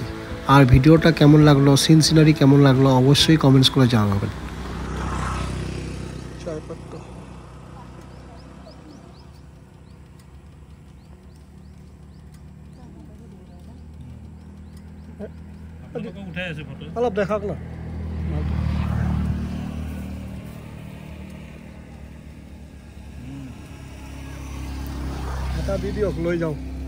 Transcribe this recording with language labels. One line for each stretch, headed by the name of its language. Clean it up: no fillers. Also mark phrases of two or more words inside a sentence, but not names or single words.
Bangla: আর ভিডিওটা কেমন লাগলো, সিনারি কেমন লাগলো অবশ্যই কমেন্টস করে জানাবেন।
Assamese: অলপ দেখাক না। এটা দি দিয়ক, লৈ যাওঁ।